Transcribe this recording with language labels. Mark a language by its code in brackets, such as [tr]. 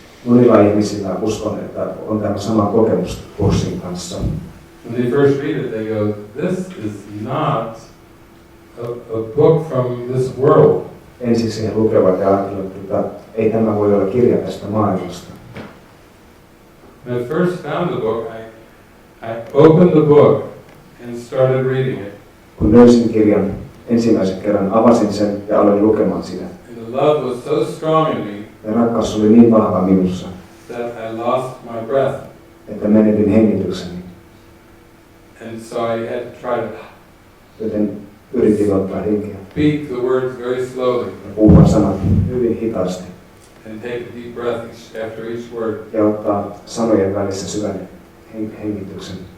[fi] Monilla ihmisillä uskon, että on tämä sama kokemus kurssin kanssa. [en] When they first read it, they go, this is not a book from this world. [fi] Ensiksi he lukevat ja ajattelevat, että ei tämä voi olla kirja tästä maailmasta. [en] When I first found the book, I opened the book and started reading it. [fi] Kun löysin kirjan ensimmäisen kerran, avasin sen ja aloin lukemaan sitä. [en] And the love was so strong in me [fi] Ja rakkaus oli niin vahva minussa, [en] that I lost my breath. [fi] että menetin hengitykseni. [en] And so I had to try to [fi] Joten yritin ottaa henkeä [en] speak the words very slowly [fi] ja puhua sanat hyvin hitaasti. [en] and take a deep breath after each word. [fi] Ja ottaa sanojen välissä syvän hengityksen.